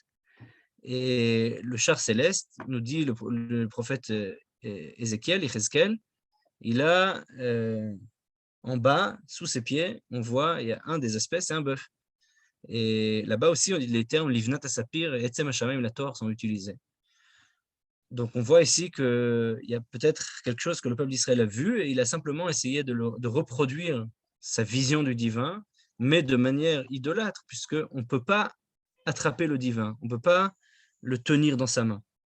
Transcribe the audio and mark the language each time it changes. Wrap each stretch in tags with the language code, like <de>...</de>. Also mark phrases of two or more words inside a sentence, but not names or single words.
<fr>Et le char céleste, nous dit le prophète Ézéchiel, il a en bas, sous ses pieds, on voit, il y a un des aspects, c'est un bœuf. Et là-bas aussi, les termes</fr> <he>לבנת הספיר</he> <fr>et</fr> <he>עצם השמים לטהר</he> <fr>sont utilisés. Donc on voit ici qu'il y a peut-être quelque chose que le peuple d'Israël a vu et il a simplement essayé de reproduire sa vision du divin, mais de manière idolâtre, puisqu'on ne peut pas attraper le divin, on ne peut pas le tenir dans sa main.</fr>